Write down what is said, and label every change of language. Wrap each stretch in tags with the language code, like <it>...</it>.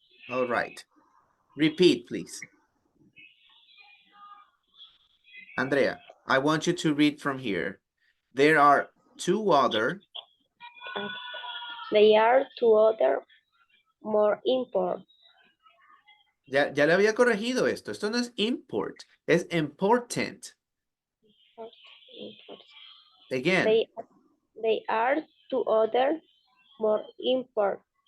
<en>All right. Repeat, please. Andrea, I want you to read from here. There are two other. They are two other more important.</en> <es>Ya le había corregido esto. Esto no es import, es important.</es> <en>Again. They are to other more important.</en>